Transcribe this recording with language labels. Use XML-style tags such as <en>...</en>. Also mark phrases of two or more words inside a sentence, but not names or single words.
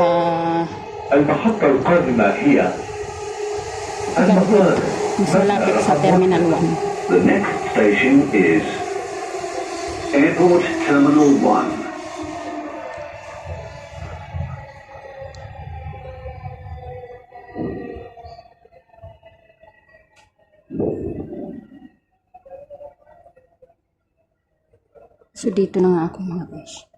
<ar>المحطة القادمة هي المطار</ar> <tl>mas malapit sa Terminal 1.</tl> <en>The next station is Airport Terminal 1.</en> <tl>So dito na nga ako mga besh.</tl>